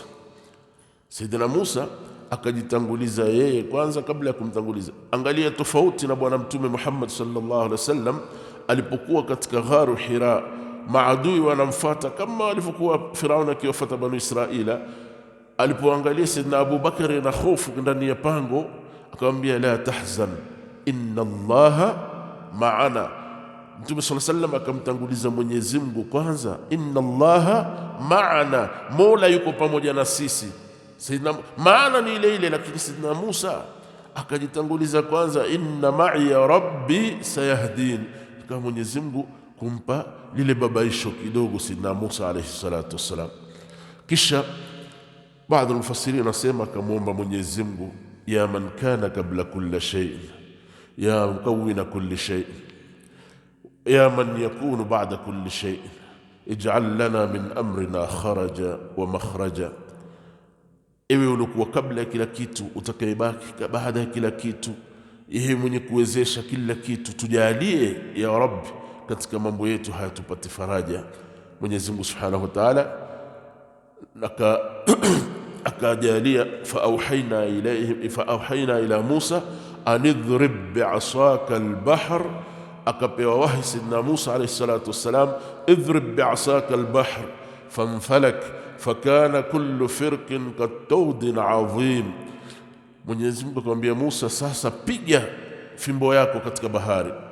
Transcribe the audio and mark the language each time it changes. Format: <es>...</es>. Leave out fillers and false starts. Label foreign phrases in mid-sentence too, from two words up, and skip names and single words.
<sw>Saidina Musa akajitanguliza yeye kwanza kabla ya kumtanguliza. Angalia tofauti na bwana mtume Muhammad</sw> <ar>صلى الله عليه وسلم</ar> <sw>alipokuwa katika gharu Hira, maadui wanamfuata kama walivyokuwa Firauna akiwafuata Banu Israila. Alipoangalia Saidina Abu Bakari na hofu ndani ya pango, akamwambia</sw> <ar>لا تحزن إن الله معنا.</ar> <sw>Mtume</sw> <ar>صلى الله عليه وسلم</ar> <sw>akamtanguliza Mwenyezi Mungu kwanza,</sw> <ar>إن الله معنا,</ar> <sw>Mola yuko pamoja na sisi. Maana ni ile ile, lakini Saidina Musa akajitanguliza kwanza,</sw> <ar>إن معي ربي سيهدين,</ar> <sw>kama Mwenyezi Mungu kumpa lile babaisho kidogo Saidina Musa</sw> <ar>عليه الصلاة والسلام.</ar> <sw>Kisha baadhi ya mufassirin nasema akamwomba Mwenyezi Mungu,</sw> <ar>يا من كان قبل كل شيء يا مكون كل شيء يا من يكون بعد كل شيء اجعل لنا من أمرنا فرجا ومخرجا.</ar> <sw>Ewe ulikuwa kabla ya kila kitu, utakayebaki baada ya kila kitu, yeye mwenye kuwezesha kila kitu, tujalie</sw> <ar>يا رب</ar> <sw>katika mambo yetu haya tupate faraja. Mwenyezi Mungu</sw> <ar>سبحانه وتعالى</ar> <sw>akajalia,</sw> <ar>فأوحينا إلى موسى أن اضرب بعصاك البحر,</ar> <sw>akapewa wahi Sayyidina Musa</sw> <ar>عليه الصلاة والسلام, اضرب بعصاك البحر فانفلق فكان كل فرق كالطود العظيم.</ar> <sw>Mwenyezi Mungu akamwambia Musa, sasa piga fimbo yako katika bahari.</sw>